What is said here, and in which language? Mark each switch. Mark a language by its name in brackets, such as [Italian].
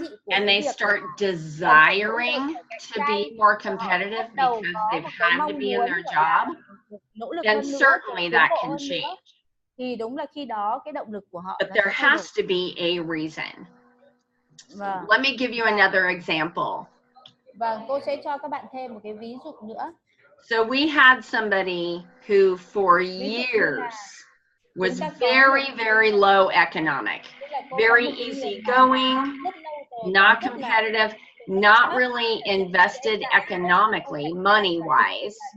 [English] and they start desiring to be more competitive because they've had to be in their job, then certainly that can change. [Vietnamese] Thì đúng là khi đó cái động lực của họ. [English] But there has to be a reason. Let me give you another example. [Vietnamese] Vâng, cô sẽ cho các bạn thêm một cái ví dụ nữa. [English] So we had somebody who for years was very low economic, very easygoing, not competitive, not really invested economically, money-wise.